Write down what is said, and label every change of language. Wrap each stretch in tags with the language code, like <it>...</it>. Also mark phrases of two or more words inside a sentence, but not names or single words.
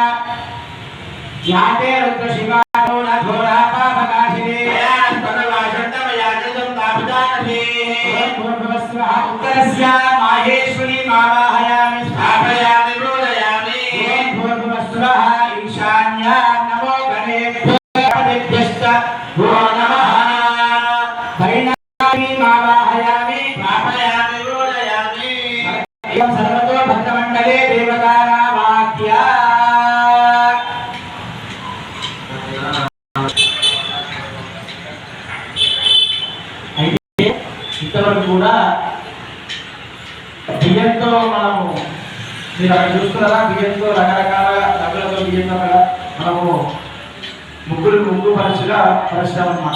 <sa>याते रुद्रशिवानो न घोरा पापनाशिनी यास्तनवाचण्डमयाजं तापदानभि ओम भूर्भुवस्वः उत्तरस्य माहेश्वरीमावाहयामि स्थापयामि पूजयामि ओम भूर्भुवस्वः ईशान्या नमो गणेभ्यश्च भो नमः वैष्णवीमावाहयामि स्थापयामि पूजयामि एवं सर्वतो भक्तमण्डले देवतानामाख्या</sa> <te>ఇంతవరకు కూడా బియ్యంతో మనము మీరు అక్కడ చూస్తున్నారా బియ్యంతో రకరకాల రంగులతో బియ్యంతో మనము ముగ్గు పరిశ్రమ అన్నమాట.</te>